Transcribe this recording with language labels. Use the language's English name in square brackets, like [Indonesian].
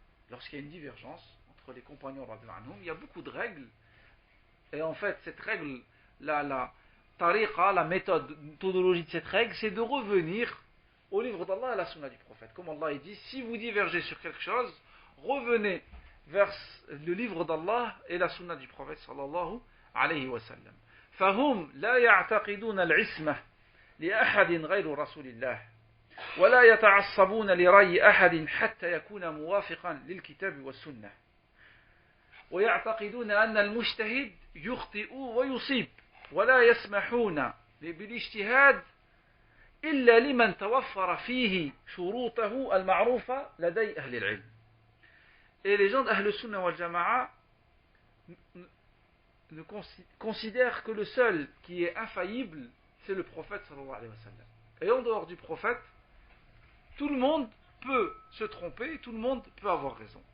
[French] Lorsqu'il y a une divergence entre les compagnons radhiyallahu anhum, il y a beaucoup de règles, et en fait cette règle, la tariqa, la méthodologie de cette règle, c'est de revenir au livre d'Allah et à la sunna du prophète. Comme Allah dit, si vous divergez sur quelque chose, revenez vers le livre d'Allah et la sunna du prophète sallallahu alayhi wa sallam. [Arabic] فهم لا يعتقدون العصمة لأحد غير رسول الله ولا يتعصبون لرأي أحد حتى يكون موافقا للكتاب والسنة ويعتقدون أن المجتهد يخطئ ويصيب ولا يسمحون بالاجتهاد إلا لمن توفر فيه شروطه المعروفة لدي أهل العلم. [French] Et les gens d'Ahl Sunnah wal Jama'a ne considère que le seul qui est infaillible, c'est le prophète sallallahu alayhi wa sallam. Et en dehors du prophète, tout le monde peut se tromper et tout le monde peut avoir raison.